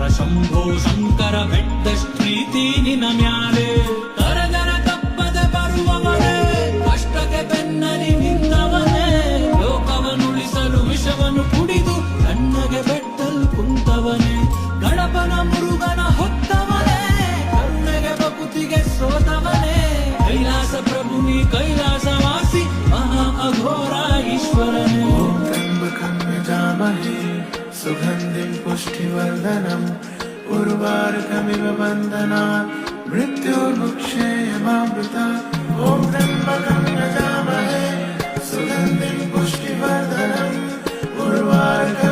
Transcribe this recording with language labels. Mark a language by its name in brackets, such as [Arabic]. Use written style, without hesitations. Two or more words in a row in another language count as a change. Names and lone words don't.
[Kannada] ಶಂಭೋ ಶಂಕರ ಬೆಟ್ಟದಷ್ಟು ಪ್ರೀತಿ ನಿನ್ನ ಮ್ಯಾಲೆ, ಕರಗರ ಕಪ್ಪದೆ ಬರುವವನೇ, ಕಷ್ಟಕ್ಕೆ ಬೆನ್ನಲಿ ನಿಂತವನೇ, ಲೋಕವನ್ನುಳಿಸಲು ವಿಷವನ್ನು ಕುಡಿದು ಕಣ್ಣಗೆ ಬೆಟ್ಟಲ್ ಕುಂತವನೇ, ಗಣಪನ ಮುರುಗನ ಹೊತ್ತವನೇ, ಕರುಣೆಗೆ ಬಕುತಿಗೆ ಸೋತವನೇ, ಕೈಲಾಸ ಪ್ರಭು ನೀ ಕೈಲಾಸವಾಸಿ ಮಹಾ ಅಘೋರ ಈಶ್ವರನೇ. [Sanskrit] ಓಂ ತ್ರ್ಯಂಬಕಂ ಯಜಾಮಹೇ ಸುಗಂಧಿಂ ಪುಷ್ಟಿವರ್ಧನಂ ಉರ್ವಾರುಕಮಿವ ಬಂಧನಾತ್ ಮೃತ್ಯೋರ್ಮುಕ್ಷೇಯಮಾಮೃತಾತ್. ಓಂ ತ್ರ್ಯಂಬಕಂ ಯಜಾಮಹೇ ಸುಗಂಧಿಂ ಪುಷ್ಟಿವರ್ಧನಂ ಉರ್ವಾರುಕಮಿವ